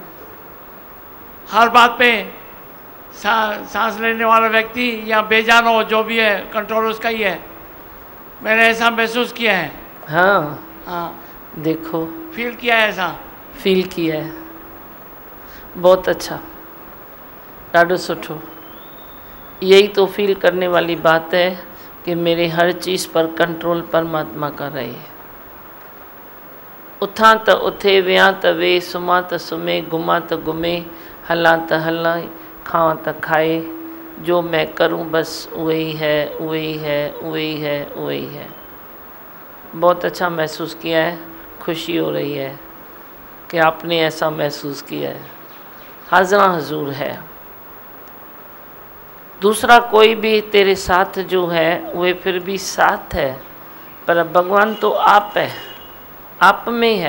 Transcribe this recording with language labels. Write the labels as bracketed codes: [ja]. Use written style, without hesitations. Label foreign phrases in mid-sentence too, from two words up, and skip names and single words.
[hi] हर बात पे सांस लेने वाला व्यक्ति या बेजान हो जो भी है, कंट्रोल उसका ही है। मैंने ऐसा महसूस किया है। हाँ हाँ, देखो फील किया है, ऐसा फील किया है। बहुत अच्छा, [sd] ॾाढो सुठो। [hi] यही तो फील करने वाली बात है कि मेरे हर चीज़ पर कंट्रोल परमात्मा का रहे। [sd] उथां त उथे, वियां त वे, सुम्हां त सुम्हे, घुमां त घुमे, हलां त हलां, खावां त खाए। [hi] जो मैं करूं बस वही है, वही है, वही है, वही है। बहुत अच्छा महसूस किया है, खुशी हो रही है कि आपने ऐसा महसूस किया है। हाज़रा हजूर है। दूसरा कोई भी तेरे साथ जो है वे फिर भी साथ है, पर भगवान तो आप है, आप में है।